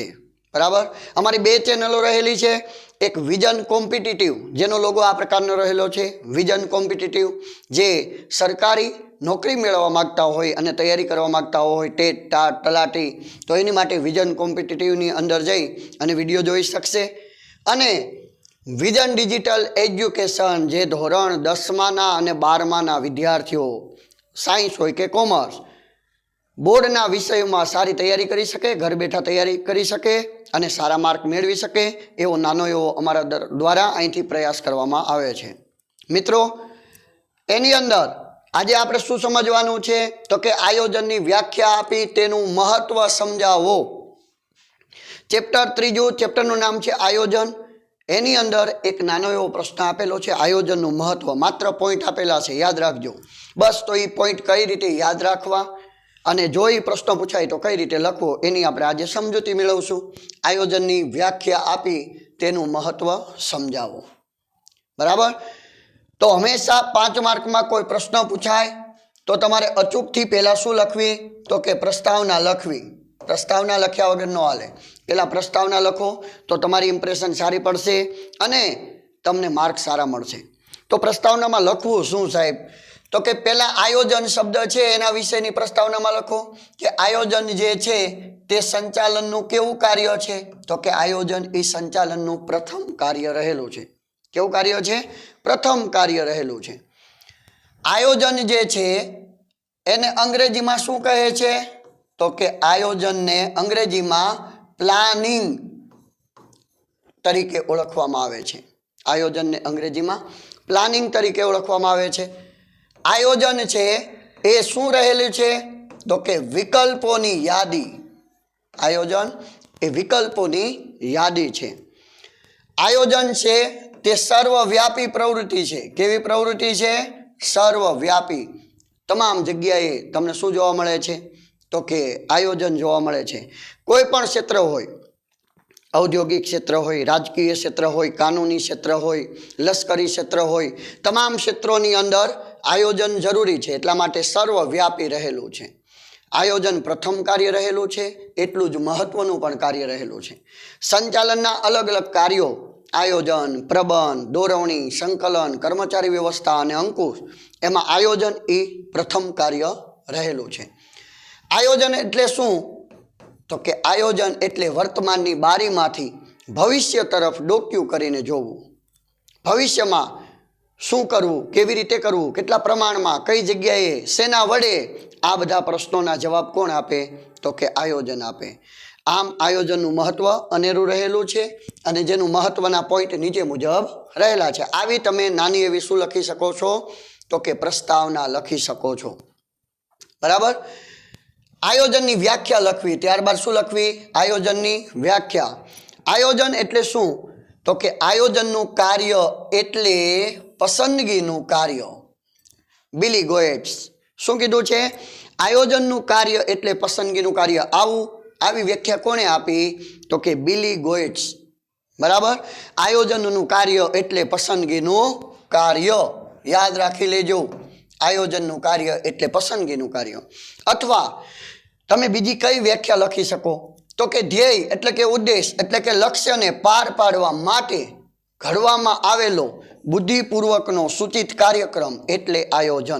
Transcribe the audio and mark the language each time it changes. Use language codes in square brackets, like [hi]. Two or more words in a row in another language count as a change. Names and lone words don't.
[gu] બરાબર અમારી 2 ચેનલો રહેલી હૈ। એક વિજન કોમ્પિટિટિવ જેનો લોગો આ પ્રકારનો રહેલો છે, વિજન કોમ્પિટિટિવ જે સરકારી નોકરી મેળવવા માગતા હોય અને તૈયારી કરવા માગતા હોય, ટેટ ટાટ તલાટી, તો એની માટે વિજન કોમ્પિટિટિવ ની અંદર જઈ અને વિડિયો જોઈ શકશે। અને વિજન ડિજિટલ એજ્યુકેશન જે ધોરણ 10માના અને 12માના વિદ્યાર્થીઓ સાયન્સ હોય કે કોમર્સ બોર્ડના વિષયો સારી તૈયારી કરી સકે, ઘર બૈઠા તૈયારી કરી સકે અને સારા માર્ક મેળવી સકે એવો નાનો એવો અમારા દ્વારા અહીંથી પ્રયાસ કરવામાં આવે છે। મિત્રો, એની અંદર આજે આપણે શું સમજવાનું છે તો કે આયોજનની વ્યાખ્યા આપી તેનું મહત્વ સમજાવો। ચેપ્ટર 3 ચેપ્ટરનું નામ છે આયોજન। એની અંદર એક નાનો એવો પ્રશ્ન આપેલો છે, આયોજનનું મહત્વ। માત્ર પોઈન્ટ આપેલા છે, યાદ રાખજો। બસ તો ઈ પોઈન્ટ કઈ રીતે યાદ રાખવા અને જો એ પ્રશ્ન પૂછાય તો કઈ રીતે લખવો એની આપણે આજે સમજૂતી મેળવશું। આયોજનની વ્યાખ્યા આપી તેનું મહત્વ સમજાવો। બરાબર? તો હંમેશા 5 માર્કમાં કોઈ પ્રશ્ન પૂછાય તો તમારે અચૂકથી પહેલા શું લખવી તો કે પ્રસ્તાવના લખવી। પ્રસ્તાવના લખ્યા વગર ન હાલે। પહેલા પ્રસ્તાવના લખો તો તમારી ઇમ્પ્રેશન સારી પડશે અને તમને માર્ક સારા મળશે। તો પ્રસ્તાવનામાં લખવું શું સાહેબ? તો કે પહેલા આયોજન શબ્દ હૈ એના વિષયની પ્રસ્તાવના મેં લખો કિ આયોજન જે છે તે સંચાલનનું કેવું કાર્ય છે। તો કે આયોજન એ સંચાલનનું પ્રથમ કાર્ય રહેલું છે। કેવું કાર્ય છે? પ્રથમ કાર્ય રહેલું છે। આયોજન જે છે એને અંગ્રેજી મેં શું કહે છે તો કે આયોજન ને અંગ્રેજી મેં પ્લાનિંગ તરીકે ઓળખવામાં આવે છે। આયોજન ને અંગ્રેજી મેં પ્લાનિંગ તરીકે ઓળખવામાં આવે છે। આયોજન છે એ શું રહેલું છે તો કે વિકલ્પોની યાદી। આયોજન એ વિકલ્પોની યાદી છે। આયોજન છે તે સર્વવ્યાપી પ્રવૃત્તિ છે। કેવી પ્રવૃત્તિ છે? સર્વવ્યાપી। તમામ જગ્યાએ તમને શું જોવા મળે છે તો કે આયોજન જોવા મળે છે। કોઈ પણ ક્ષેત્ર હોય, ઔદ્યોગિક ક્ષેત્ર હોય, રાજકીય ક્ષેત્ર હોય, કાનૂની ક્ષેત્ર હોય, લશ્કરી ક્ષેત્ર હોય, તમામ ક્ષેત્રોની અંદર આયોજન જરૂરી હૈ। એટલા માટે સર્વવ્યાપી રહેલું છે। આયોજન પ્રથમ કાર્ય રહેલું છે, એટલું જ મહત્વનું પણ કાર્ય રહેલું છે। સંચાલનના અલગ અલગ કાર્યો આયોજન, પ્રબંધ, દોરવણી, સંકલન, કર્મચારી વ્યવસ્થા અને અંકુશ એમાં આયોજન એ પ્રથમ કાર્ય રહેલું છે। આયોજન એટલે શું તો કે આયોજન એટલે વર્તમાનની બારીમાંથી ભવિષ્ય તરફ ડોક્યું કરીને જોવું। भविष्यमां શું કરવું, કેવી રીતે કરવું, કેટલા પ્રમાણમાં, કઈ જગ્યાએ, શેના વડે, આ બધા પ્રશ્નોના જવાબ કોણ આપે તો કે આયોજન આપે। આમ આયોજનનું મહત્વ અનેરું રહેલું છે અને જેનું મહત્વના પોઈન્ટ નીચે મુજબ રહેલા છે। આવી તમે નાની એવી શું લખી શકો છો તો કે પ્રસ્તાવના લખી શકો છો। બરાબર? આયોજનની વ્યાખ્યા લખવી, ત્યારબાદ શું લખવી? આયોજનની વ્યાખ્યા। આયોજન એટલે શું તો કે આયોજનનું કાર્ય એટલે પસંદગીનું કાર્ય। બિલી ગોએટ્સ શું કીધું છે? આયોજનનું કાર્ય એટલે પસંદગીનું કાર્ય। આવી વ્યાખ્યા કોણે આપી તો કે બિલી ગોએટ્સ। बराबर? આયોજનનું કાર્ય એટલે પસંદગીનું કાર્ય। યાદ રાખી લેજો। આયોજનનું કાર્ય એટલે પસંદગીનું કાર્ય. અથવા તમે બીજી કઈ વ્યાખ્યા લખી શકો તો કે ધ્યેય એટલે કે ઉદ્દેશ એટલે કે લક્ષ્યને પાર પાડવા માટે ઘડવામાં આવેલો બુદ્ધિપૂર્વકનો સૂચિત કાર્યક્રમ એટલે આયોજન.